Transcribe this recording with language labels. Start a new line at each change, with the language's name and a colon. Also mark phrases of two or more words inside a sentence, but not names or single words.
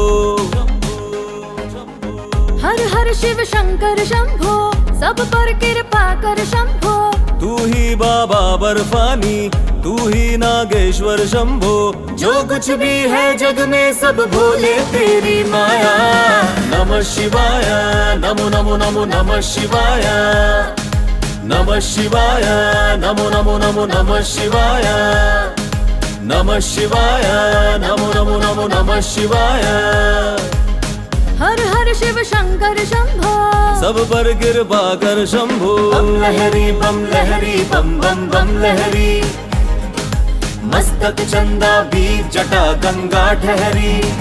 Hindi: हर हर शिव शंकर शंभो। सब पर कृपा कर शंभो। तू ही बाबा बर्फानी, तू ही नागेश्वर शंभो। जो कुछ भी है जग में सब भोले तेरी माया।
Sanskrit: नमः शिवाय, नमो नमो नमो नमः शिवाय। नमः शिवाय, नमो नमो नमो नमः शिवाय। नमः शिवाय, नमो नमो नमो नमः शिवाय।
Hindi: हर हर शिव शंकर शंभो। सब पर कृपा कर शंभो। बम लहरी बम बम बम लहरी। मस्तक चंदा बीच जटा गंगा ठहरी।